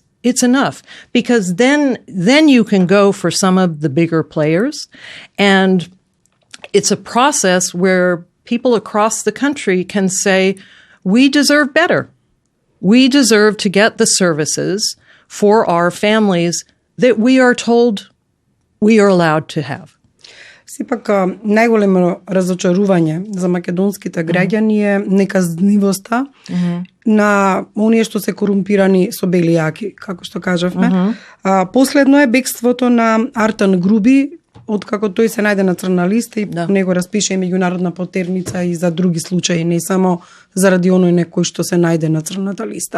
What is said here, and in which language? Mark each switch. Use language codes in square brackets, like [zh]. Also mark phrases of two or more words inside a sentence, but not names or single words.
[en] It's enough, because then you can go for some of the bigger players, and it's a process where people across the country can say, we deserve better. We deserve to get the services for our families that we are told we are allowed to have. [mk] Сепак, најголемо разочарување за македонските граѓани е неказнивоста на оние што се корумпирани со бели јаки, како што кажавме. Последно е бегството на Артан Груби, откако тој се најде на црна листа и по него распише и меѓународна потерница и за други случаи, не само заради оној некој што се најде на црната листа.